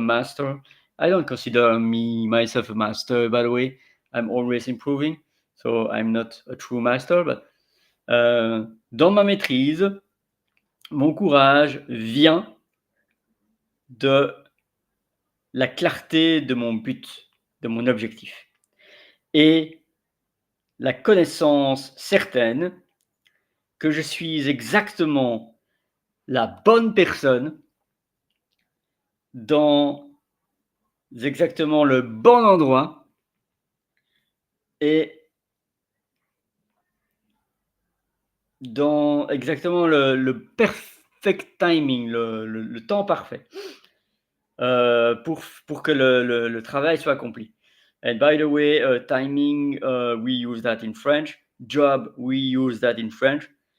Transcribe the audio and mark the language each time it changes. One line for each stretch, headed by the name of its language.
English: A master, I don't consider myself a master, by the way. I'm always improving, so I'm not a true master.
French: But dans ma maîtrise, mon courage vient de la clarté de mon but, de mon objectif, et la connaissance certaine que je suis exactement la bonne personne dans exactement le bon endroit et dans exactement le
English: perfect timing,
French: le temps parfait pour que le travail soit accompli.
English: And by the way, timing, we use that in French. Job, we use that in French.